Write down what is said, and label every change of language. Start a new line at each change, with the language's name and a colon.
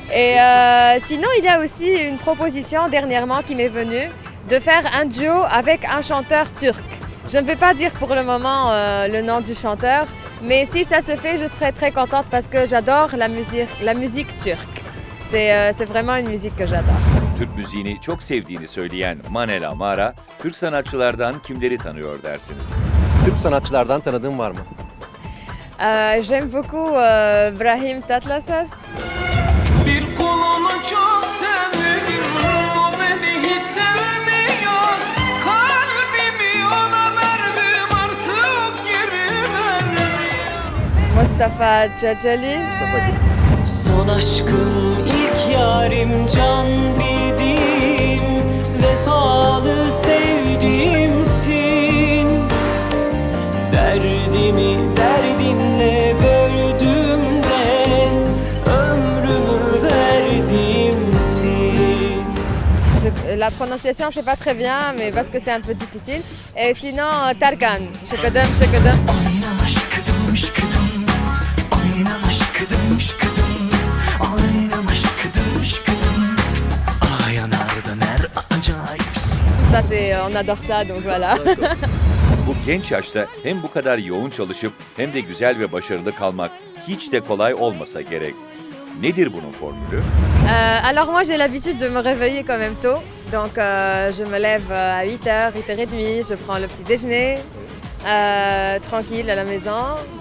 French: Et sinon, il y a aussi une proposition dernièrement qui m'est venue de faire un duo avec un chanteur turc. Je ne vais pas dire pour le moment le nom du chanteur, Mais si ça se fait, je serai très contente parce que j'adore la musique turque. C'est vraiment une musique que j'adore.
Turkish: Türk müziğini çok sevdiğini söyleyen Manel Amara, Türk sanatçılardan kimleri tanıyor dersiniz? Türk sanatçılardan tanıdığın var mı?
French: J'aime beaucoup Brahim Tatlassas.
Turkish: Bir kolunu çok sevdim, o beni hiç sevmiyor. Kalbimi ona verdim, artık geri vermiyor. Mustafa Ceceli. Son aşkım, ilk yarim, can bildim, vefalı sevdiğimsin. Derdimi derdinle böldüm de ömrümü verdimsin.
French: La prononciation c'est pas très bien, mais parce que c'est un peu difficile. Et sinon Tarkan, Şıkıdım Şıkıdım.
Turkish: Aynen aşkıdım şıkıdım, aynen aşkıdım şıkıdım, aynen aşkıdım şıkıdım. Ay yanardan her acayipsin.
French: Ça c'est, on adore ça donc voilà.
Turkish: Bu genç yaşta hem bu kadar yoğun çalışıp hem de güzel ve başarılı kalmak hiç de kolay olmasa gerek. Nedir bunun formülü?
French: Alors moi j'ai l'habitude de me réveiller quand même tôt. Donc je me lève à 8h, 8h30, je prends le petit déjeuner, tranquille à la maison.